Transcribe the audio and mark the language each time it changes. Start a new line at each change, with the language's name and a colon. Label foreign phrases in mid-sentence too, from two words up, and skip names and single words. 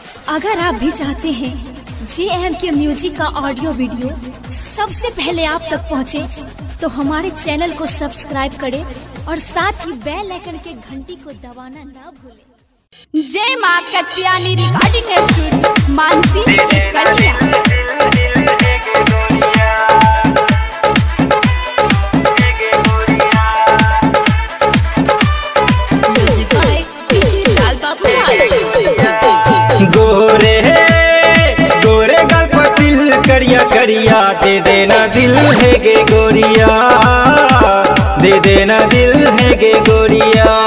Hindi: अगर आप भी चाहते हैं JMK म्यूजिक का
English: audio video
Hindi: सबसे पहले आप तक पहुंचे, तो हमारे चैनल को सब्सक्राइब करें और साथ ही
English: bell icon
Hindi: के घंटी को दबाना ना भूलें। जय मां कत्यानी रिकॉर्डिंग स्टूडियो मानसी कन्या।
Angika: गोरे गोरे गल पर तिल करिया करिया दे देना दिल है गे गोरिया, दे देना दिल है गे गोरिया।